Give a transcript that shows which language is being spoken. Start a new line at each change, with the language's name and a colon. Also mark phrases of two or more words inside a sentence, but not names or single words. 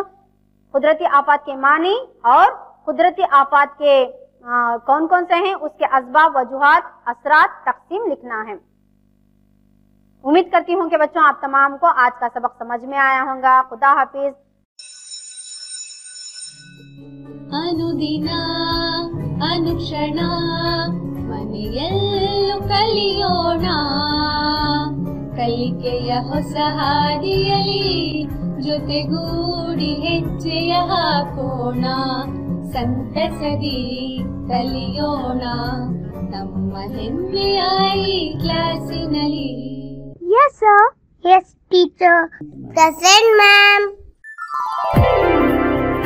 Urdu: قدرتی آفات کے معنی اور قدرتی آفات کے کون کون سے ہیں، اس کے اسباب، وجوہات، اثرات، تقسیم لکھنا ہے. امید کرتی ہوں کہ بچوں آپ تمام کو آج کا سبق سمجھ میں آیا ہوگا. خدا حافظ.
Kannada: ಅನುದಿನ ಅನುಕ್ಷಣ ಮನೆಯಲ್ಲೂ ಕಲಿಯೋಣ ಕಲಿಕೆಯ ಹೊಸ ಹಾದಿಯಲಿ ಜೊತೆಗೂಡಿ ಹೆಜ್ಜೆಯ ಹಾಕೋಣ, ಸಂತಸದಿ ಕಲಿಯೋಣ ನಮ್ಮ ಹೆಮ್ಮೆಯ ಈ ಕ್ಲಾಸಿನಲ್ಲಿ.
English: Yes, sir. Yes, teacher. Present, ma'am.